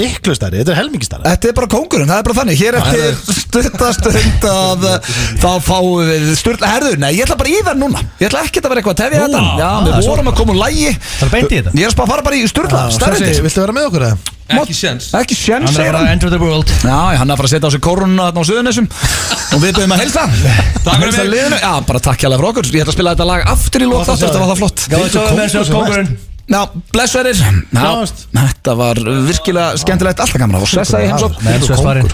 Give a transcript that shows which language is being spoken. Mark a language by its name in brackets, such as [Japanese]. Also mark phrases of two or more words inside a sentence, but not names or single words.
[Icelandic] Miklu stærri, þetta er helmingi stærri. Þetta er bara kóngurinn, það er bara þannig. Hér eftir stuttastund að þá fáum við Sturla. Herðu, nei, ég ætla bara í það núna. Ég ætla ekki að vera eitthvað að tefja þetta. Já, við vorum að koma úr lægi. Það er beint í þetta. Ég er að fara bara í Sturla, staðreyndir. Viltu vera með okkur eða? Ekki séns. Ekki séns, segir hann. [English] Enter the world. [Icelandic] Já, hann er að fara að setja á sig kórununa þarna á Suðurnesjum og við byrjum að heilsa. Takk fyrir mig. Já, bara takk hjá okkur. Ég ætla að spila þetta lag aftur í lok þáttar, þetta var það flott. Já, blessverðir. Þetta var virkilega skemmtilegt, alltaf gaman að sessa í heimsókn.